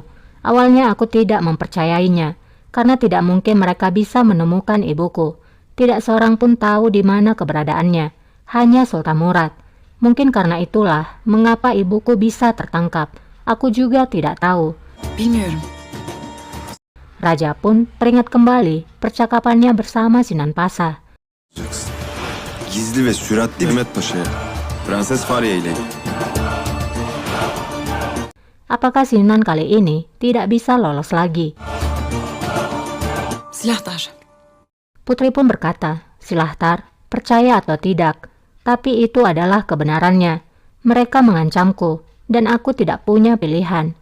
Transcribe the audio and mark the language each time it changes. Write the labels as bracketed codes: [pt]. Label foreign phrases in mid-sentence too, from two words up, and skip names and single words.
[id] Awalnya aku tidak mempercayainya, karena tidak mungkin mereka bisa menemukan ibuku. Tidak seorang pun tahu di mana keberadaannya, hanya Sultan Murad. Mungkin karena itulah mengapa ibuku bisa tertangkap. Aku juga tidak tahu." [tr] Bilmiyorum. [id] Raja pun teringat kembali percakapannya bersama Sinan Pasa. [tr] Gizli ve süratli Mehmet Paşa'ya. Prenses Fariye ile. [id] Apakah Sinan kali ini tidak bisa lolos lagi? Silahtar. Putri pun berkata, Silahtar, percaya atau tidak, tapi itu adalah kebenarannya. Mereka mengancamku, dan aku tidak punya pilihan.